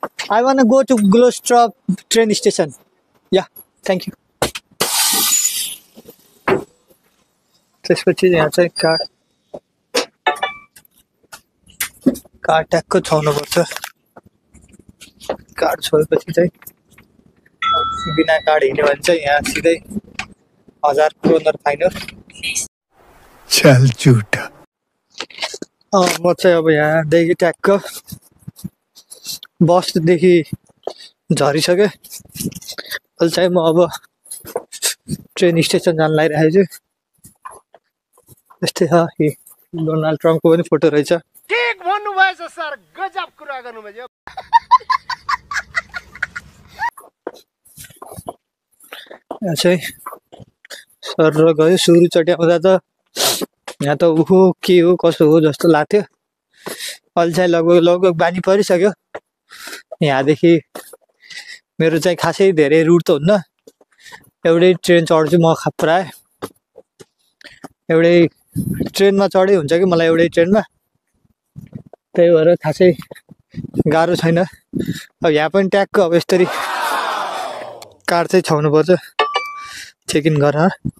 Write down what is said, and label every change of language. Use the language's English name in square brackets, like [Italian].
[English] I want to go to Glostrup train station. Yeah, thank you. [Nepali] त्यसपछि यहाँ चाहिँ card ट्यागको छाउनुपर्छ। Card छोएपछि चाहिँ बिना कार्ड हिँड्यो भने चाहिँ यहाँ सिधै 1000 क्रोनर फाइन हो। चल झुटा। म चाहिँ अब यहाँदेखि ट्यागको बसदेखि झरिसकेँ। अहिले चाहिँ म अब ट्रेन स्टेसन जान लागिरहेको छु। यस्तै छ। डोनाल्ड ट्रम्पको पनि फोटो रहेछ। ठीक भन्नुभएछ सर, गजब कुरा गर्नुभयो। यहाँ चाहिँ सर गयो। सुरु चट्याउँदा त यहाँ त उहो के हो कसो हो जस्तो लाग्थ्यो। अहिले चाहिँ लगभग बानी परिसक्यो। यहाँदेखि मेरो चाहिँ खासै धेरै रुट त हुन्न, एउटै ट्रेन चढ्छु म। प्राय एउटै ट्रेनमा चढै हुन्छ कि मलाई, एउटै ट्रेनमा, त्यही भएर खासै गाह्रो छैन। अब यहाँ पनि ट्यागको अब यसरी कार्ड चाहिँ छाउनुपर्छ चेक इन गरेर।